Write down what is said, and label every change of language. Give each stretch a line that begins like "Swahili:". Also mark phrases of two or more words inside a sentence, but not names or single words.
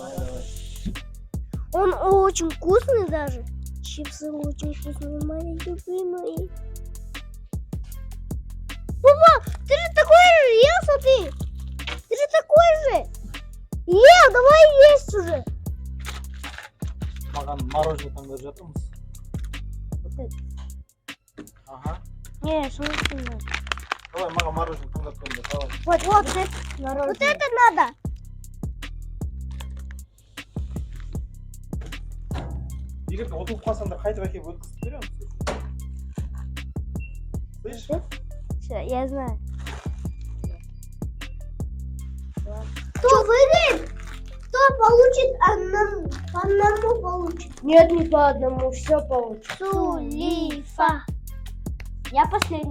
Russian: Он очень вкусный даже. Чипсы очень вкусные, мои любимые. Папа, ты же такой же, ел, смотри. Ты же такой же. Ел, давай есть уже.
Kazakh: Маған мороженое таңдап жатырмыз.
Russian: Вот это. Ага. Не, что надо? Давай,
Kazakh: маған мороженое таңдап көріңдер,
Russian: давай. Вот это мороженое. Вот это надо.
Kazakh: Егер ұтылып қалсаңдар қайтып әкеліп өткізіп беремін.
Russian: Слышь? Все, я знаю. Кто выиграет, кто получит по одному получит. Нет, не по одному, все получит. Сулифа. Я последний.